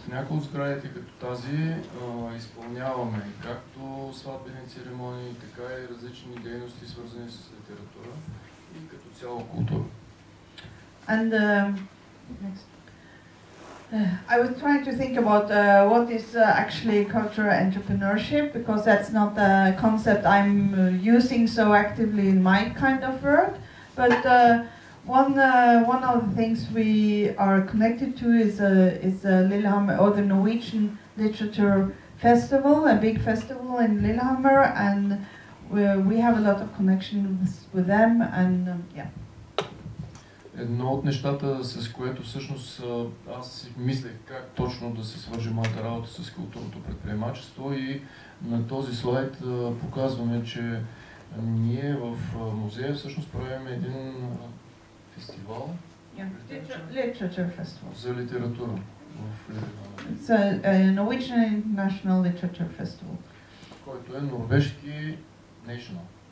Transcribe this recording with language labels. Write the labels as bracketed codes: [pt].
[bg] В някои от сградите като тази изпълняваме както сватбени церемонии, така и различни дейности, свързани с литература и като цяло култура. [en] And next. I was trying to think about what is actually cultural entrepreneurship, because that's not a concept I'm using so actively in my kind of work. But one of the things we are connected to is Lillehammer, or the Norwegian Literature Festival, a big festival in Lillehammer, and we have a lot of connections with them, and yeah. [bg] Едно от нещата, с което всъщност аз си мислех как точно да се свържи моята работа с културното предприемачество, и на този слайд показваме, че ние в музея всъщност правим един фестивал [en] Literature Festival. [bg] За литература в Лillehammer. [en] It's a Norwegian International Literature Festival. [bg] Който е норвежки national.